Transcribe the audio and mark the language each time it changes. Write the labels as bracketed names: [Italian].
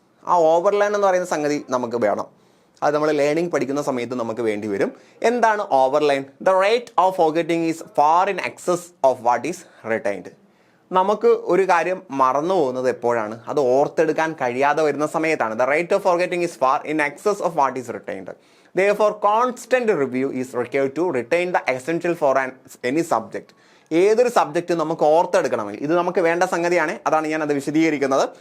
[Malayalam] ആ ഓവർലൈൻ എന്ന് പറയുന്ന സംഗതി നമുക്ക് വേണം. അത് നമ്മൾ ലേണിംഗ് പഠിക്കുന്ന സമയത്ത് നമുക്ക് വേണ്ടി വരും. എന്താണ് overline? [English] The rate of forgetting is far in excess of what is retained. [Malayalam] നമുക്ക് ഒരു കാര്യം മറന്നു പോകുന്നത് എപ്പോഴാണ്? അത് ഓർത്തെടുക്കാൻ കഴിയാതെ വരുന്ന സമയത്താണ്. [English] The rate of forgetting is far in excess of what is retained. Therefore, constant review is required to retain the essential for any subject. [Malayalam] ഏതൊരു സബ്ജക്റ്റ് നമുക്ക് ഓർത്തെടുക്കണമെങ്കിൽ, ഇത് നമുക്ക് വേണ്ട സംഗതിയാണ്, അതാണ് ഞാൻ അത് വിശദീകരിക്കുന്നത്.